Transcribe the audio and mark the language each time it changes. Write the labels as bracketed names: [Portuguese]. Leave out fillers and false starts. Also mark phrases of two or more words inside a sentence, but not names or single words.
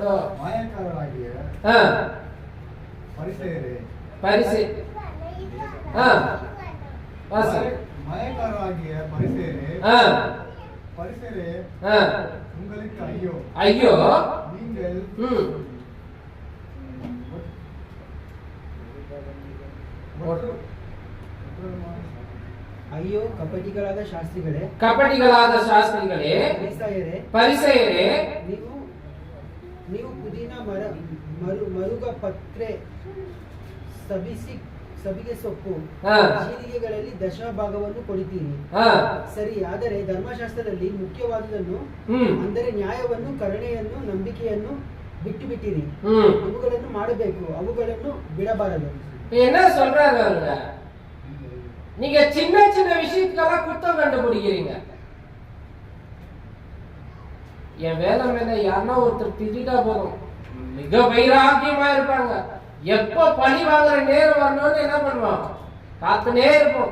[Tamil] மாயக்காரராகிய பரிசேயரே மயக்காரராகிய பரிசேயரே உங்களுக்கு ஐயோ ஐயோ, நீங்கள் [Kannada] ಅಯ್ಯೋ ಕಪಟಿಗಳಾದ ಶಾಸ್ತ್ರಿಗಳೇ ಪರಿಸೇಯರೇ ನೀವು ಪುದೀನ ಮರುಗ ಪತ್ರೆ ಸಬಿಗೆ ಸೊಪ್ಪು ಜೀರಿಗೆಗಳಲ್ಲಿ ದಶಭಾಗವನ್ನು ಕೊಡುತ್ತೀರಿ. ಸರಿ, ಆದರೆ ಧರ್ಮಶಾಸ್ತ್ರದಲ್ಲಿ ಮುಖ್ಯವಾದುದನ್ನು ಅಂದರೆ ನ್ಯಾಯವನ್ನು, ಕರುಣೆಯನ್ನು, ನಂಬಿಕೆಯನ್ನು ಬಿಟ್ಟು ಬಿಟ್ಟಿರಿ. ಅವುಗಳನ್ನು ಮಾಡಬೇಕು, ಅವುಗಳನ್ನು ಬಿಡಬಾರದು. [Tamil] என்ன சொல்றாரு அவருங்க? நீங்க சின்ன சின்ன விஷயத்துக்கெல்லாம் குத்தம் கண்டுபிடிக்கிறீங்க. என் வேலை மேல யாருன்னா ஒருத்தர் திட்டா போதும், மிக வைராக்கியமா இருப்பாங்க. எப்ப பழி வாங்குற நேரம் வரணும்னு என்ன பண்ணுவான், காத்துனே இருப்போம்.